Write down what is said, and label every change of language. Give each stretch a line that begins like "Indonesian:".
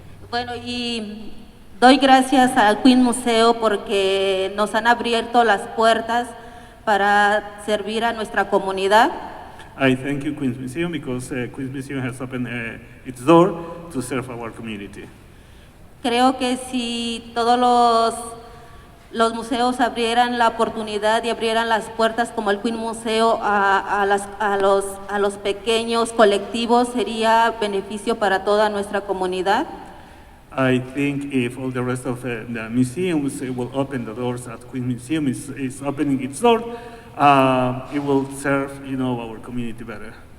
Spanish: Bueno, y doy gracias al Queen Museo porque nos han abierto las puertas para servir a nuestra comunidad.
English: I thank you, Queens Museum, because Queens Museum has opened its door to serve our community.
Spanish: Creo que si todos los museos abrieran la oportunidad y abrieran las puertas como el Queen Museo a los pequeños colectivos, sería beneficio para toda nuestra comunidad.
English: I think if all the rest of the museums will open the doors that Queen Museum is opening its door, it will serve, our community better.